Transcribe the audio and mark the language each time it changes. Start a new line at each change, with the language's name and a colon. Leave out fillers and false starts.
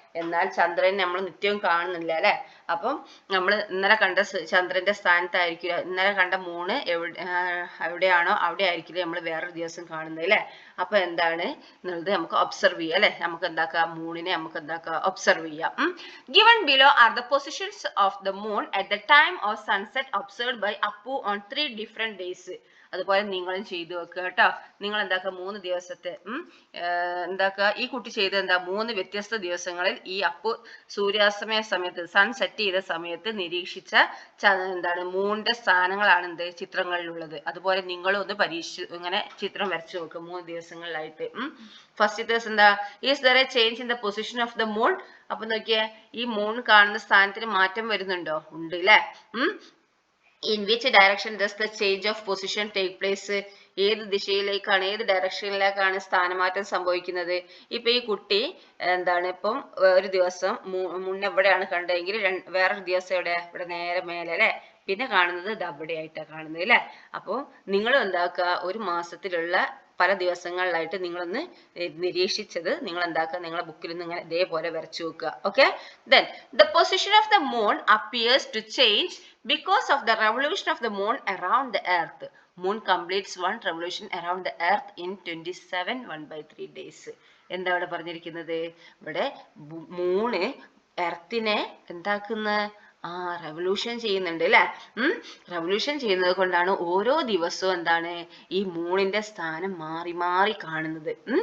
Malayalam: എന്നാൽ ചന്ദ്രൻ നമ്മൾ നിത്യവും കാണുന്നില്ല അല്ലെ. അപ്പം നമ്മൾ ഇന്നലെ കണ്ട ചന്ദ്രന്റെ സ്ഥാനത്തായിരിക്കില്ല, ഇന്നലെ കണ്ട മൂണ് എവിടെയാണോ അവിടെ ആയിരിക്കില്ല നമ്മൾ വേറൊരു ദിവസം കാണുന്നത് അല്ലെ. അപ്പൊ എന്താണ് എന്നുള്ളത് നമുക്ക് ഒബ്സർവ് ചെയ്യാം അല്ലെ. നമുക്ക് എന്താക്കാം, മൂണിനെ നമുക്ക് എന്താക്കാം, ഒബ്സർവ് ചെയ്യാം.
English: Given below are the positions of the moon at the time of sunset observed by Appu on 3 different days.
Malayalam: അതുപോലെ നിങ്ങളും ചെയ്തു വെക്കുക കേട്ടോ. നിങ്ങൾ എന്താക്കുക, 3 ദിവസത്തെ എന്താക്കുക, ഈ കുട്ടി ചെയ്ത് എന്താ, 3 വ്യത്യസ്ത ദിവസങ്ങളിൽ ഈ അപ്പു സൂര്യാസ്തമയ സമയത്ത് സൺ സെറ്റ് ചെയ്ത സമയത്ത് നിരീക്ഷിച്ച എന്താണ് മൂണിന്റെ സ്ഥാനങ്ങളാണ് എന്ത് ചിത്രങ്ങളിലുള്ളത്. അതുപോലെ നിങ്ങളും ഒന്ന് ഇങ്ങനെ ചിത്രം വരച്ചു നോക്കുക 3 ദിവസങ്ങളിലായിട്ട്. ഫസ്റ്റ് ദിവസം എന്താ,
English: Is there a change in the position of the moon.
Malayalam: അപ്പൊ നോക്കിയേ, ഈ മൂൺ കാണുന്ന സ്ഥാനത്തിന് മാറ്റം വരുന്നുണ്ടോ? ഉണ്ട് അല്ലെ.
English: In which direction does the change of position take place?
Malayalam: ഏത് ദിശയിലേക്കാണ്, ഏത് ഡയറക്ഷനിലേക്കാണ് സ്ഥാനമാറ്റം സംഭവിക്കുന്നത്? ഇപ്പൊ ഈ കുട്ടി എന്താണ്, ഇപ്പം ഒരു ദിവസം മുന്നേ എവിടെയാണ് കണ്ടതെങ്കിൽ വേറൊരു ദിവസം എവിടെ, ഇവിടെ നേരെ മേലെ അല്ലെ. പിന്നെ കാണുന്നത് ഇത് അവിടെ ആയിട്ടാണ് കാണുന്നത് അല്ലെ. അപ്പോൾ നിങ്ങൾ എന്താക്കുക, ഒരു മാസത്തിലുള്ള പല ദിവസങ്ങളിലായിട്ട് നിങ്ങളൊന്ന് നിരീക്ഷിച്ചത് നിങ്ങൾ എന്താക്കുക, നിങ്ങളെ ബുക്കിൽ നിന്ന് ഇങ്ങനെ ഇതേപോലെ വരച്ചു വെക്കുക. Okay.
English: Then the position of the moon appears to change because of the revolution of the moon around the earth. Moon completes one revolution around the earth in 27 1/3 days.
Malayalam: എന്താ ഇവിടെ പറഞ്ഞിരിക്കുന്നത്? ഇവിടെ മൂണ് എർത്തിനെ എന്താക്കുന്ന, റെവല്യൂഷൻ ചെയ്യുന്നുണ്ട് അല്ലെ. Revolution ചെയ്യുന്നത് കൊണ്ടാണ് ഓരോ ദിവസവും എന്താണ് ഈ മൂണിന്റെ സ്ഥാനം മാറി മാറി കാണുന്നത്.